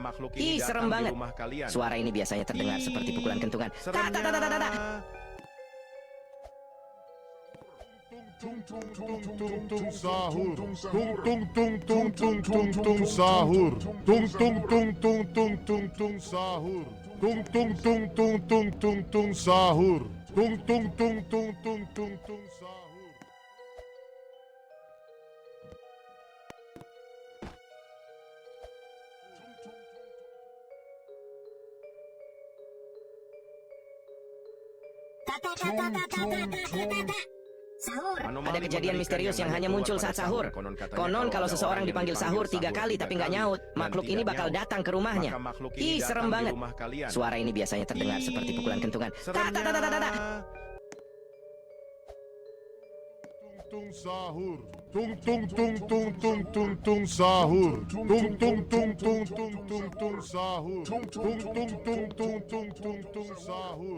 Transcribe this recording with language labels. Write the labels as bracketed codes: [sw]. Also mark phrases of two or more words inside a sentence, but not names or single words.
[id] Ih, serem banget. Suara ini biasanya terdengar seperti pukulan kentungan. Tak, tak, tak, tak, tak, tak. Tung tung tung tung tung sahur. Tung tung tung tung tung tung tung sahur. Tung tung tung tung tung tung tung sahur. Tung tung tung tung tung tung tung sahur. Tung tung tung tung tung tung tung sahur. Sahur. Ada kejadian misterius yang hanya muncul saat sahur. Konon kalau seseorang dipanggil sahur 3 kali tapi nggak nyaut, makhluk ini bakal datang ke rumahnya. Ih, serem banget. Suara ini biasanya terdengar seperti pukulan kentungan. Tung sahur. Tung tung tung tung tung tung tung sahur. Tung tung tung tung tung tung tung sahur. Tung tung tung tung tung tung tung sahur.